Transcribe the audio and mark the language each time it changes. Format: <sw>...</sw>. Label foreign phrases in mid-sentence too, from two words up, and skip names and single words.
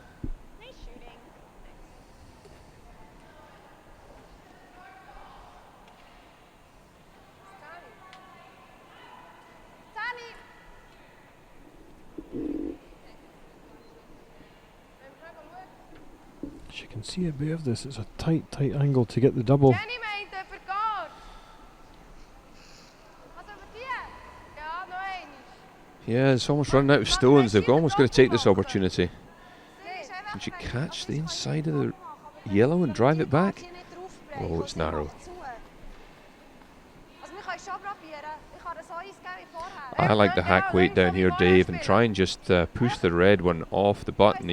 <en>Nice shooting. Danny. She can see a bit of this. It's a tight angle to get the double.</en> <de>Danny meint verkocht. Was over dir? Ja, noch einmal.</de> <en>Yeah, it's almost run out of stones. They've almost got to take this opportunity. Can she catch the inside of the yellow and drive it back? Oh, it's narrow. I like the hack weight down here, Dave, and try and just push the red one off the button.</en>